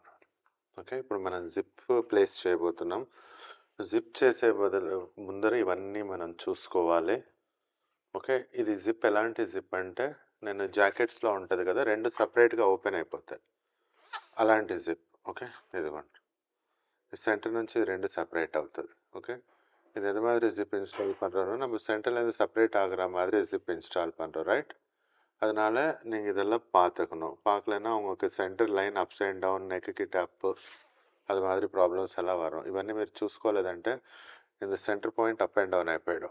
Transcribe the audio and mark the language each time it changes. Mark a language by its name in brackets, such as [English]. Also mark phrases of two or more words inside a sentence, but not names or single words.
[Telugu] ఓకే, ఇప్పుడు మనం [English] zip place [Telugu] చేయబోతున్నాం. జిప్ చేసే బదులు ముందర ఇవన్నీ మనం చూసుకోవాలి. ఓకే, ఇది జిప్ ఎలాంటి జిప్ అంటే నేను జాకెట్స్లో ఉంటుంది కదా, రెండు సపరేట్గా ఓపెన్ అయిపోతాయి అలాంటి జిప్. ఓకే, ఇదిగోండి, [Tamil] சென்டர் నుంచి இது ரெண்டு செப்பரேட் ஆகுது. ஓகே, இது எது மாதிரி [English] zip install [Tamil] பண்ணுறோன்னா நம்ம சென்டர்லேருந்து செப்பரேட் ஆகிற மாதிரி [English] zip install [Tamil] பண்ணுறோம், ரைட்? அதனால நீங்கள் இதெல்லாம் பார்த்துக்கணும். பார்க்கலன்னா உங்களுக்கு [English] center line ups and down, neck kit up, [Telugu] అది మాదిరి ప్రాబ్లమ్స్ ఎలా వరం. ఇవన్నీ మీరు చూసుకోలేదంటే இந்த [English] center point up and down [Telugu] అయిపోయాడు.